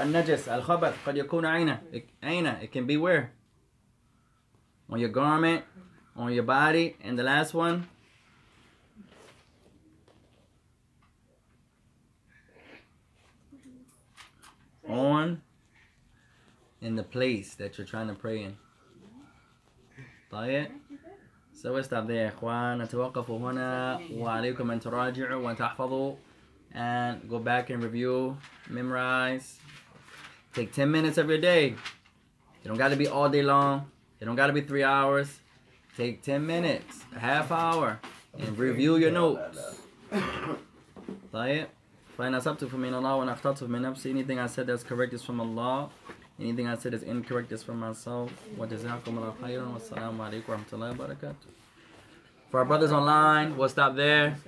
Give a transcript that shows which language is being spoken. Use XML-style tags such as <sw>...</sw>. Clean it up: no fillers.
<en>Al-Najas. Al-Khabath.</en> <ar>قد يكون عينة.</ar> <en>It can be where? On your garment. On your body. And the last one. On. In the place that you're trying to pray in. طيب. So we'll stop there.</en> <ar>إخوان نتوقف هنا وعليكم أن تراجعوا وتحفظوا</ar> <en>and go back and review, memorize. Take 10 minutes of your day. It don't got to be all day long. It don't got to be 3 hours. Take 10 minutes, a half hour, and review your notes.</en> <ar>طيب. فإن أصبت فمن الله وإن أخطأت فمن نفسي.</ar> <en>Anything I said that's correct is from Allah. Anything I said is incorrect is from myself.</en> <ar>وجزاكم الله خيرا والسلام عليكم ورحمة الله وبركاته.</ar> <en>For our brothers online, we'll stop there.</en>